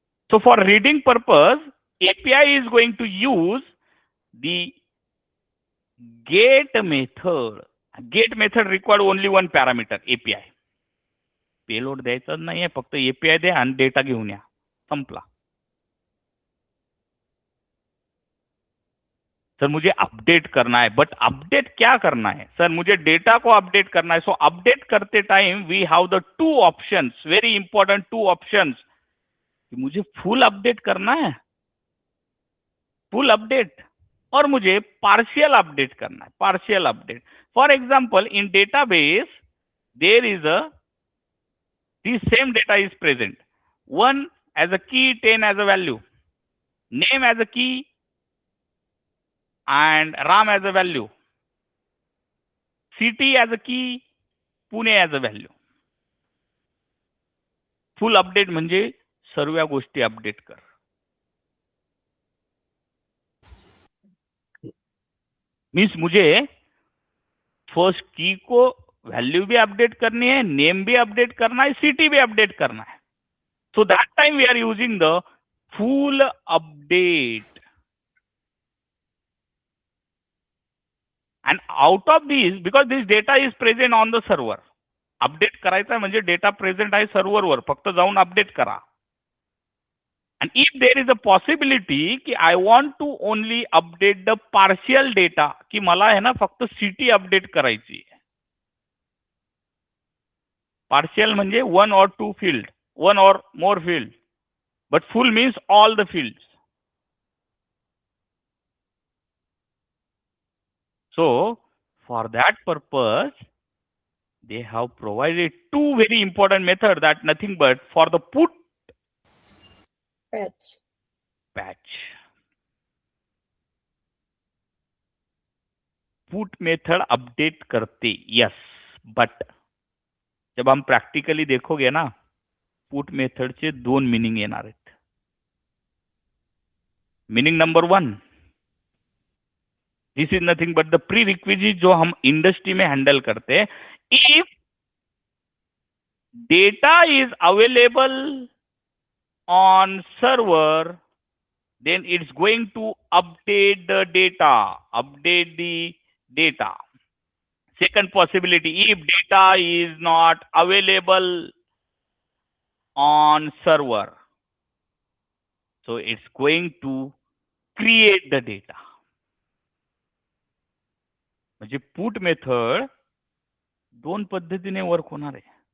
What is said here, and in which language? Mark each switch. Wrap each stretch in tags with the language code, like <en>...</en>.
<en>So for reading purpose API is going to use the get method. Get method required only one parameter, API.</en> <mr>Payload द्यायचं नाहीये, फक्त API द्या आणि data घेऊन या, संपला.</mr> <hi>सर मुझे अपडेट करना है, बट अपडेट क्या करना है सर? मुझे डेटा को अपडेट करना है. सो अपडेट करते time</hi> <en>we have the two options,</en> <hi>very important two options. मुझे फुल अपडेट करना है, फुल अपडेट, और मुझे पार्शियल अपडेट करना है, partial update.</hi> <en>For example in database there is a this same data is present, 1 as a key, 10 as a value, name as a key and RAM as a value, city as a key, Pune as a value.</en> <mr>Full update म्हणजे सर्व गोष्टी update कर.</mr> <hi>Means मुझे first की को value भी update करनी है, name भी अपडेट करना है, सिटी भी अपडेट करना है.</hi> <en>So that time we are using the full update. And out of this, because this data is present on the server,</en> <mr>update करायचा म्हणजे डेटा प्रेजेंट आहे सर्व्हरवर, फक्त जाऊन अपडेट करा.</mr> <en>And if there is a possibility कि I want to only update the partial data, कि</en> <mr>मला है ना फक्त सिटी अपडेट करायची आहे.</mr> <en>Partial म्हणजे 1 or 2 field, 1 or more field, but full means all the fields. So for that purpose they have provided two very important methods, that nothing but for the put patch.</en> <mr>Put method update करते, yes, but</mr> <hi>जब हम practically देखोगे ना,</hi> <mr>put मेथडचे 2 meaning येणार आहेत.</mr> <en>meaning number 1, this is nothing but the prerequisite</en> <hi>जो हम industry में हैंडल करते हैं.</hi> <en>If data is available on server, then it's going to update the data, update the data. Second possibility, if data is not available on server, so it's going to create the data.</en> <mr>म्हणजे put method 2 पद्धतीने work होणार आहे.</mr>